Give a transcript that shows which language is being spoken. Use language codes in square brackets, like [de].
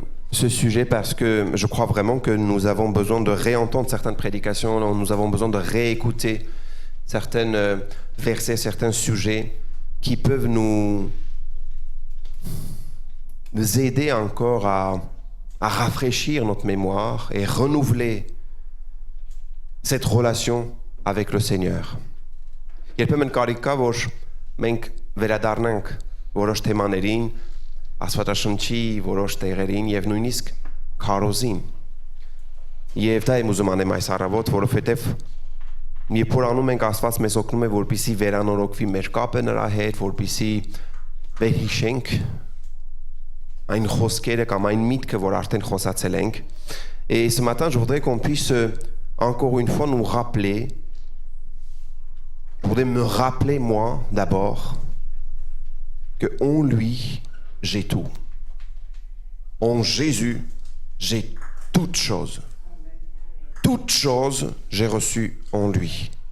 [fr] ce sujet parce que je crois vraiment que nous avons besoin de réentendre certaines prédications, nous avons besoin de réécouter certains versets, certains sujets qui peuvent nous aider encore à rafraîchir notre mémoire et renouveler cette relation avec le Seigneur. [hy] Երբեմն կարիք կա, որ մենք վերադառնանք որոշ թեմաներին, Աստվածաշնչի որոշ տեղերին եւ նույնիսկ քարոզին։ Եվ դա եմ ուզում անեմ այս առավոտ, որովհետեւ երբ որ անում ենք, Աստված մեզ օգնում է, որպեսզի վերանորոգվի մեր կապը նրա հետ, որպեսզի վերհիշենք այն խոսքերը կամ այն միտքը, որ արդեն խոսացել ենք. [fr] Et ce matin, je voudrais qu'on puisse encore une fois nous rappeler, je voudrais me rappeler moi d'abord que en lui, j'ai tout. En Jésus, j'ai toutes choses. Toutes choses, j'ai reçues en lui.